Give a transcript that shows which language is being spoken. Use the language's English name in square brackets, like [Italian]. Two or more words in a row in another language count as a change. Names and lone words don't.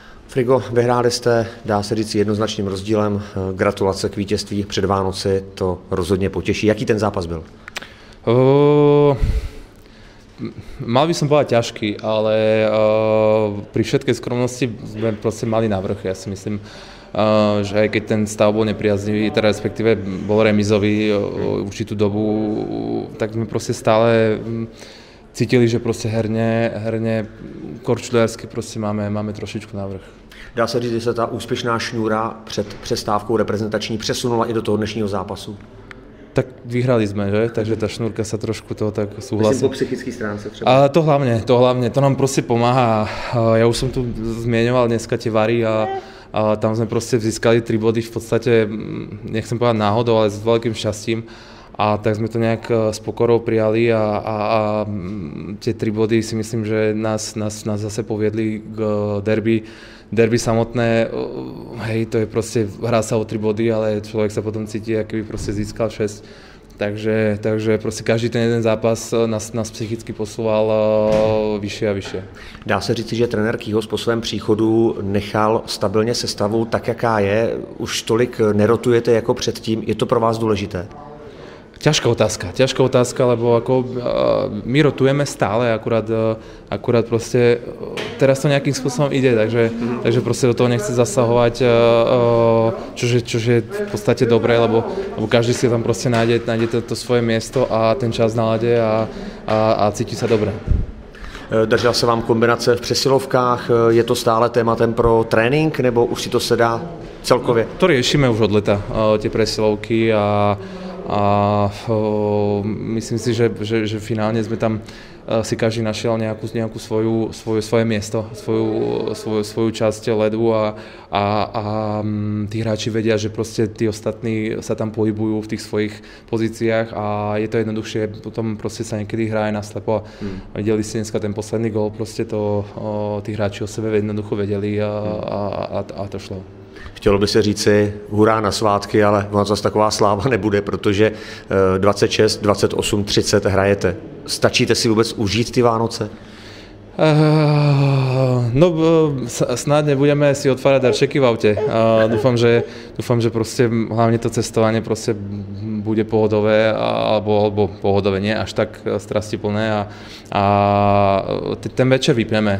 [Czech] Frigo, vyhráli jste, dá se říct, jednoznačným rozdílem. Gratulace k vítězství před Vánoci, to rozhodně potěší. Jaký ten zápas byl? [Slovak] Mal by som povedať ťažký, ale pri všetkej skromnosti sme proste mali navrch. Ja si myslím, že aj keď ten stav bol nepriaznivý, teda respektíve bol remizový určitú dobu, tak sme proste stále cítili, že proste herne korčuliarsky proste máme trošičku navrch. [Czech] Dá se říct, že se ta úspěšná šňůra před přestávkou reprezentační přesunula i do toho dnešního zápasu? [Slovak] Tak vyhrali sme, že? Takže tá šnúrka sa trošku toho tak súhlasí. Myslím po psychickej stránce třeba. A to hlavne, to nám proste pomáha. Ja už som tu zmieňoval dneska tie vary a tam sme proste získali 3 body v podstate, nechcem povedať náhodou, ale s veľkým šťastím. A tak sme to nejak s pokorou prijali a tie 3 body si myslím, že nás zase poviedli k derby samotné, hej, to je proste, hrá sa o 3 body, ale človek sa potom cíti, aký by proste získal 6. Takže proste každý ten jeden zápas nás psychicky posúval vyššie a vyššie. [Czech] Dá se říci, že trenér Kýhos po svém příchodu nechal stabilně sestavu tak, jaká je? Už tolik nerotujete jako předtím, je to pro vás důležité? [Slovak] Ťažká otázka, lebo ako my rotujeme stále, akurát proste teraz to nejakým spôsobom ide, takže proste do toho nechce zasahovať, čo je v podstate dobré, lebo každý si tam proste nájde to svoje miesto a ten čas nalade a cíti sa dobre. [Czech] Dařila se vám kombinace v přesilovkách, je to stále tématem pro trénink, nebo už si to sedá celkově? [Slovak] To riešime už od leta, tie presilovky a myslím si, že finálne sme tam si každý našiel nejakú svoje miesto, svoju časť ledu a tí hráči vedia, že proste tí ostatní sa tam pohybujú v tých svojich pozíciách a je to jednoduchšie, potom proste sa niekedy hrá aj naslepo. Videli ste dneska ten posledný gól, proste to tí hráči o sebe jednoducho vedeli a to šlo. [Czech] Chtělo by se říci hurá na svátky, ale ona zase taková sláva nebude, protože 26, 28, 30 hrajete. Stačíte si vůbec užít ty Vánoce? [Slovak] No, snad nebudeme si otvárať darčeky v aute. Dúfam, že proste hlavne to cestovanie proste bude pohodové, alebo pohodové, nie až tak strastiplné a ten večer vypneme.